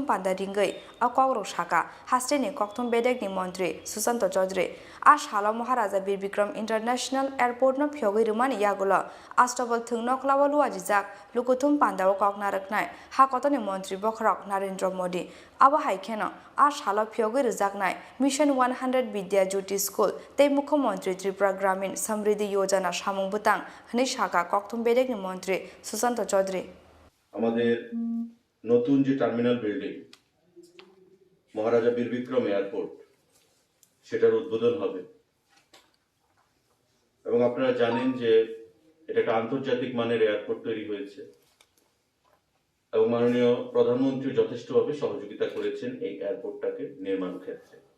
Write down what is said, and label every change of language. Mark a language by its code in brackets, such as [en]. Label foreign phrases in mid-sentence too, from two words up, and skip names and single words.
[trp] पान्दा रिंगै अ कग्रौ साका हास्टेनि कक्थुम बेदेकनि मंत्री सुशांत चौधरी आ सालो महाराजा बीर बिक्रम इंटरनेशनल एयरपोर्ट न फियोगै रुमानि यागुलो आस्टबल थुं नखलावल वाजिजाक लुकुथुम पान्दाव ककनारकनाय हाकतनि मंत्री बखरक नरेंद्र मोदी अब हाइखेन आ सालो फियोगै रजाकनाय मिशन 100 विद्या ज्योति स्कूल ते मुख्यमंत्री त्रिपुरा ग्रामीण समृद्धि योजना सामुं बुतां हनि शाखा कक्थुम बेदेकनि मंत्री सुशांत चौधरी [bn] আমাদের নতুন যে [en] terminal building [bn] মহারাজা বীর বিক্রম এয়ারপোর্ট সেটার উদ্বোধন হবে এবং আপনারা জানেন যে এটা একটা আন্তর্জাতিক মানের এয়ারপোর্ট তৈরি হয়েছে এবং মাননীয় প্রধানমন্ত্রী যথেষ্টভাবে সহযোগিতা করেছেন এই এয়ারপোর্টটাকে নির্মাণ ক্ষেত্রে।